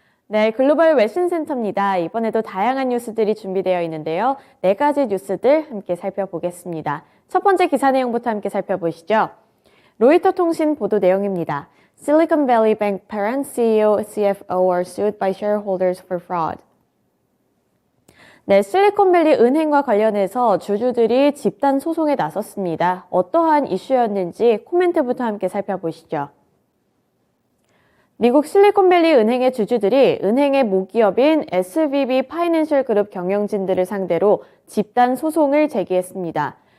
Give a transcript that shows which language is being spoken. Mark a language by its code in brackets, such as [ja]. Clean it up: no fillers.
[ko] 네, 글로벌 외신센터입니다. 이번에도 다양한 뉴스들이 준비되어 있는데요. 네 가지 뉴스들 함께 살펴보겠습니다. 첫 번째 기사 내용부터 함께 살펴보시죠. 로이터 통신 보도 내용입니다. [en] Silicon Valley Bank parent CEO, CFO are sued by shareholders for fraud. [ko] 네, 실리콘밸리 은행과 관련해서 주주들이 집단 소송에 나섰습니다. 어떠한 이슈였는지 코멘트부터 함께 살펴보시죠. 미국 실리콘밸리 은행의 주주들이 은행의 모기업인 SVB 파이낸셜 그룹 경영진들을 상대로 집단 소송을 제기했습니다.